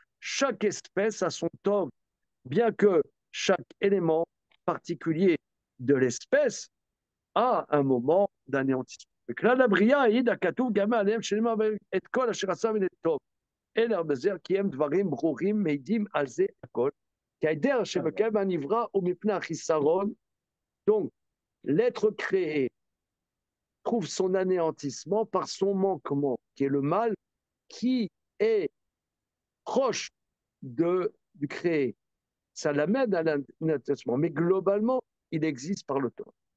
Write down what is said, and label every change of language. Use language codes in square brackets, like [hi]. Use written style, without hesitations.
[fr] Chaque espèce a son tov, bien que chaque élément particulier de l'espèce a un moment d'anéantissement. [he] וכלל הבריאה העיד הכתוב גם עליהם שנאמר את כל אשר עשה מן הטוב. אלא בזר כי הם דברים ברורים מעידים על זה הכל. כי ההיעדר שמקיים הנברא הוא מפני החיסרון. [fr] Donc, l'être créé trouve son anéantissement par son manquement, qui est le mal, qui est proche du créé. Ça l'amène à l'anéantissement. Mais globalement, il existe par le temps.